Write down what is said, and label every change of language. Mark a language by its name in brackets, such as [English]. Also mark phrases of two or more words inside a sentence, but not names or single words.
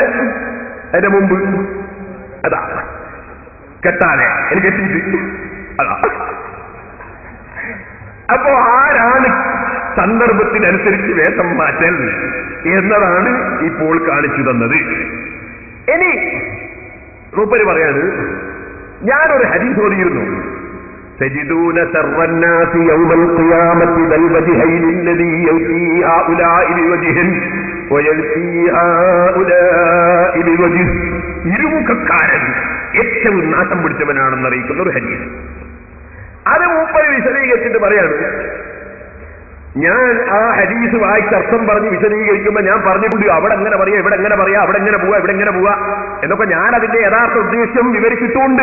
[Malayalam] അതിന്റെ മുമ്പ് അതാ കെട്ടാനെ എനിക്ക് കെട്ടിയിട്ട് അതാ. അപ്പോ ആരാണ് സന്ദർഭത്തിനനുസരിച്ച് വേഷം മാറ്റൽ എന്നതാണ് ഇപ്പോൾ കാണിച്ചു തന്നത്. ഇനി മൂപ്പര് പറയാണ്, ഞാനൊരു ഹദീസ് ഓതിയിരുന്നു. [Arabic] تجدون شر الناس يوم القيامة ذا الوجهين الذي يؤتي هؤلاء بوجه ويؤتي هؤلاء بوجه. [Malayalam] ഇരുമുഖക്കാരൻ ഏറ്റവും നാശം പിടിച്ചവനാണെന്ന് അറിയിക്കുന്ന ഒരു ഹദീസ്. അത് മൂപ്പര് വിശദീകരിച്ചിട്ട് പറയാണ്, ഞാൻ ആ ഹദീസ് വായിച്ച് അർത്ഥം പറഞ്ഞ് വിശദീകരിക്കുമ്പോൾ ഞാൻ പറഞ്ഞിട്ടുണ്ട് അവിടെ എങ്ങനെ പറയാ, ഇവിടെ എങ്ങനെ പറയാ, അവിടെ എങ്ങനെ പോവാ, ഇവിടെ എങ്ങനെ പോവാ എന്നൊക്കെ ഞാൻ അതിന്റെ യഥാർത്ഥ ഉദ്ദേശം വിവരിച്ചിട്ടുണ്ട്.